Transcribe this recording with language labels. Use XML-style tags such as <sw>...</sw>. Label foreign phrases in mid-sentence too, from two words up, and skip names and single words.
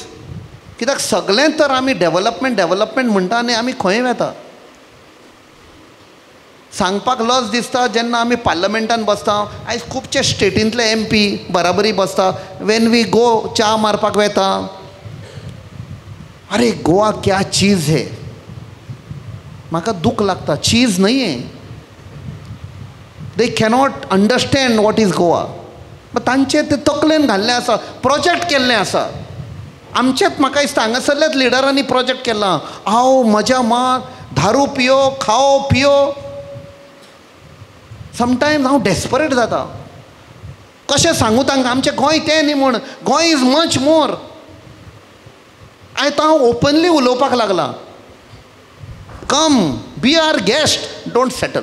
<kok>कित्याक सगळें तर आमी डेव्हलपमेंट म्हणटा आनी आमी खंय वेता. सांगपाक लज दिसता जेन्ना आमी पार्लमेंटान बसता. आयज खुबशे स्टेटींतले MP बराबरी बसता.</kok> <en>when we go</en> <kok>च्या मारपाक वेता,</kok> <hi>अरे गोवा क्या चीज है.</hi> <kok>म्हाका दूख लागता, चीज नाही आहे.</kok> <en>they cannot understand what is Goa.</en> <kok>तांचे ते तकलेन घाल्लें आसा, प्रोजेक्ट केल्लें आसा. आमचेच म्हाका दिसता हांगासरल्याच लिडरांनी प्रोजेक्ट केला. हांव म्हज्या मां</kok> <hi>दारू पियो, खाओ पियो.</hi> <kok>समटायम्स हांव डेस्परेट जाता. कशें सांगू तांकां आमचें गोंय तें न्ही म्हूण.</kok> <en>Goa is much more.</en> <kok>आयज हांव ओपनली उलोवपाक लागलां.</kok> <en>come be our guest, don't settle.</en>